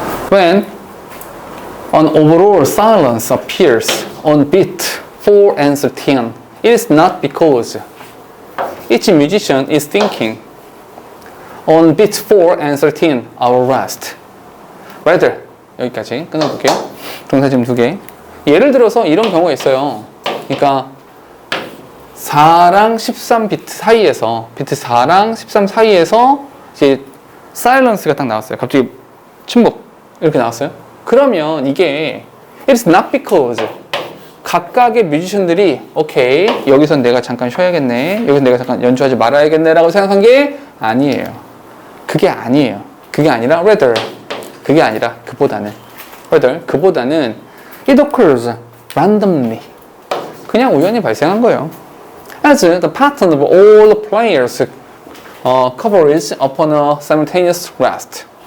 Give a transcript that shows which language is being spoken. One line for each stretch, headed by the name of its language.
English: When an overall silence appears on beat 4 and 13, it is not because each musician is thinking on beat 4 and 13, our rest. Rather,
Korean: 여기까지 끊어볼게요. 동사 지금 2개. 예를 들어서 이런 경우가 있어요. 그러니까 4랑 13 비트 사이에서, 비트 4랑 13 사이에서 이제 사일런스가 딱 나왔어요. 갑자기 침묵 이렇게 나왔어요. 그러면 이게
English: it's not because
Korean: 각각의 뮤지션들이 오케이 여기선 내가 잠깐 쉬어야겠네, 여기서 내가 잠깐 연주하지 말아야겠네 라고 생각한 게 아니에요. 그게 아니에요. 그게 아니라
English: rather,
Korean: 그게 아니라 그보다는
English: rather,
Korean: 그보다는
English: it occurs randomly,
Korean: 그냥 우연히 발생한 거예요.
English: As the pattern of all the players coverage upon a simultaneous rest.